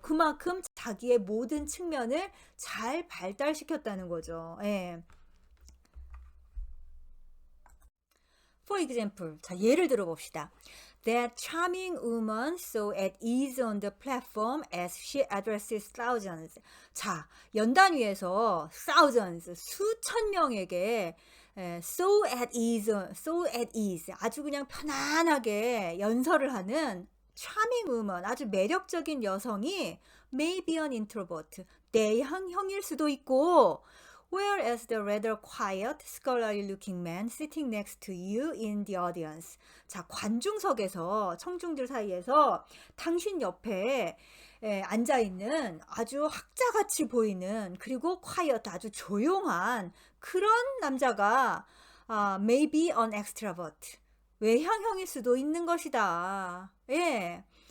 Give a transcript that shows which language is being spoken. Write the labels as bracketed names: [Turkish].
[Korean] 그만큼 자기의 모든 측면을 잘 발달시켰다는 거죠. 예. [English] For example, [Korean] 자, 예를 들어 봅시다. [English] That charming woman so at ease on the platform as she addresses thousands. [Korean] 자, 연단 위에서 [English] thousands, [Korean] 수천 명에게 [English] so at ease, [Korean] 아주 그냥 편안하게 연설을 하는 [English] charming woman, [Korean] 아주 매력적인 여성이 [English] may be an introvert, [Korean] 내향형일 수도 있고, [English] whereas the rather quiet, scholarly-looking man sitting next to you in the audience. [Korean] 자, 관중석에서 청중들 사이에서 당신 옆에 앉아있는 아주 학자같이 보이는 그리고 quiet, 아주 조용한 그런 남자가 [English] maybe an extrovert, [Korean] 외향형일 수도 있는 것이다. 예.